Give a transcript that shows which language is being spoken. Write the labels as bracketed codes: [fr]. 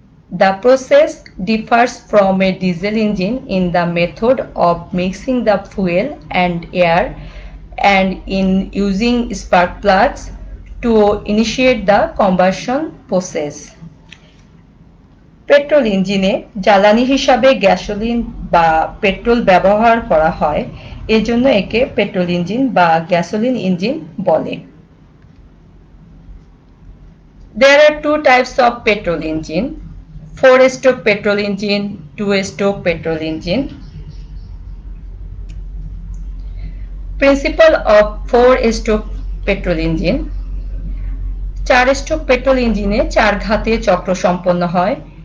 [en] The process differs from a diesel engine in the method of mixing the fuel and air and in using spark plugs to initiate the combustion process. [bn] Petrol ইঞ্জিনে জ্বালানি হিসাবে gasoline বা petrol ব্যবহার করা হয়, এজন্য একে petrol engine বা গ্যাসোলিন ইঞ্জিন বলে। [en] There are two types of petrol engine: 4-stroke petrol engine, 2-stroke petrol engine. Principle of 4-stroke petrol engine. [bn] 4-স্ট্রোক petrol ইঞ্জিনে 4 ঘাতে চক্র সম্পন্ন হয়।